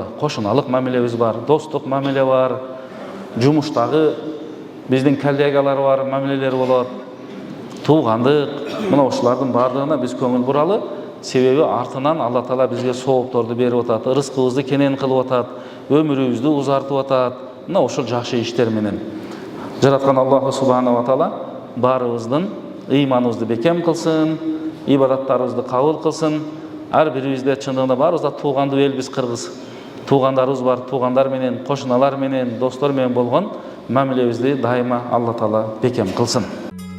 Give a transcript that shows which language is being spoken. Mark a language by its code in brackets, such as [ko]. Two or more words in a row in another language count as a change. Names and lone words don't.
[ky] Кошуналык мамилебиз бар, достук мамиле бар, жумуштагы биздин коллегалар бар, мамилелер болот. Туугандык, мына ушулардын баардыгына биз көңүл буралы. Себеби артынан Алла Таала бизге соопторду берип атат, рызкыбызды кенен кылып атат, өмүрүбүздү узартып атат. Мына ушул жакшы иштер менен жараткан [ar] الله سبحانه وتعالى [ky] баарыбыздын ыйманыбызды бекем кылсын, ибадаттарыбызды кабыл кылсын. Ар бирибизде чындыгында баарыбызда туугандуу элбиз кыргыз. Туугандарыбыз бар, туугандар менен, кошуналар менен, достор менен болгон мамилебизди дайыма Алла Таала бекем кылсын.